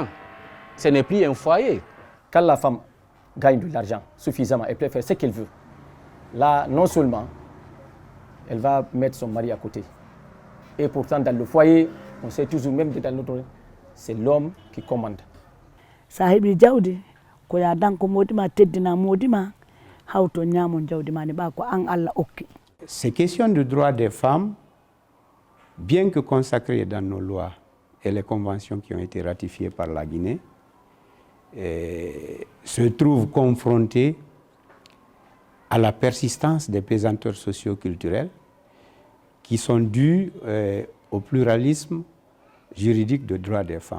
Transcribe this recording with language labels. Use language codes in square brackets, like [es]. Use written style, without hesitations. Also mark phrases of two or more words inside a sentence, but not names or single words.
[fr] Ce n'est plus un foyer. Quand la femme gagne de l'argent suffisamment, elle peut faire ce qu'elle veut. Là, non seulement, elle va mettre son mari à côté. Et pourtant, dans le foyer, on sait toujours, même dans notre... c'est l'homme qui commande. [ff] Sahibi jawdi ko ya danko modima teddina modima hawto nyamo jawdi mani ba ko an Allah okki. [fr] Ces questions de droits des femmes, bien que consacrées dans nos lois et les conventions qui ont été ratifiées par la Guinée, se trouvent confrontées à la persistance des pesanteurs socio-culturels qui sont dus au pluralisme juridique de droits des femmes.